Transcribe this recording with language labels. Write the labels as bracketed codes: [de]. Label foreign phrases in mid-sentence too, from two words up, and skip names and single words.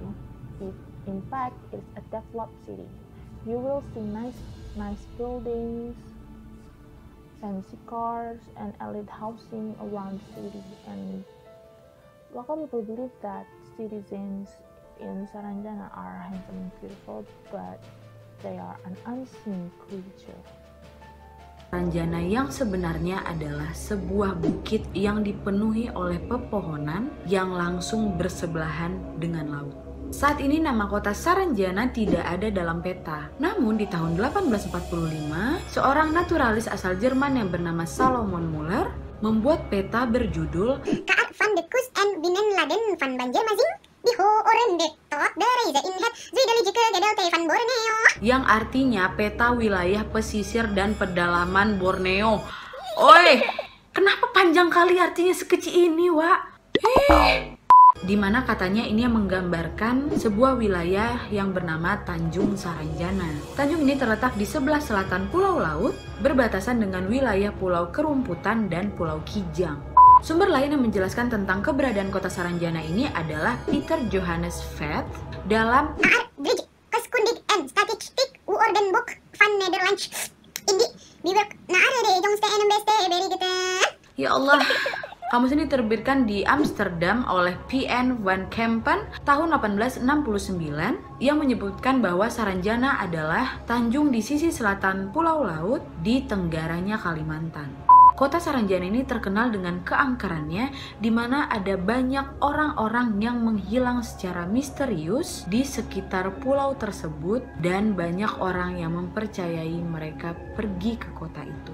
[en] In fact, it's a developed city. You will see nice buildings, fancy cars, and elite housing around the city. And local people believe that citizens in Saranjana are handsome and beautiful, but they are an unseen creature. [id] Saranjana yang sebenarnya adalah sebuah bukit yang dipenuhi oleh pepohonan yang langsung bersebelahan dengan laut. Saat ini nama kota Saranjana tidak ada dalam peta. Namun di tahun 1845, seorang naturalis asal Jerman yang bernama Salomon Muller membuat peta berjudul Kaat van de Kust en Binnenladen van Banjarmasin. Yang artinya peta wilayah pesisir dan pedalaman Borneo. Oi, kenapa panjang kali artinya sekecil ini, Wak? Dimana katanya ini yang menggambarkan sebuah wilayah yang bernama Tanjung Saranjana. Tanjung ini terletak di sebelah selatan Pulau Laut, berbatasan dengan wilayah Pulau Kerumputan dan Pulau Kijang. Sumber lain yang menjelaskan tentang keberadaan kota Saranjana ini adalah Peter Johannes Veith dalam Kundig en Statistiek Woordenboek van Nederland. Indi Biber de jongste en beste berigete. Ya Allah. Kamus ini diterbitkan di Amsterdam oleh P.N. van Kempen tahun 1869 yang menyebutkan bahwa Saranjana adalah tanjung di sisi selatan Pulau Laut di tenggaranya Kalimantan. Kota Saranjana ini terkenal dengan keangkerannya, di mana ada banyak orang-orang yang menghilang secara misterius di sekitar pulau tersebut dan banyak orang yang mempercayai mereka pergi ke kota itu.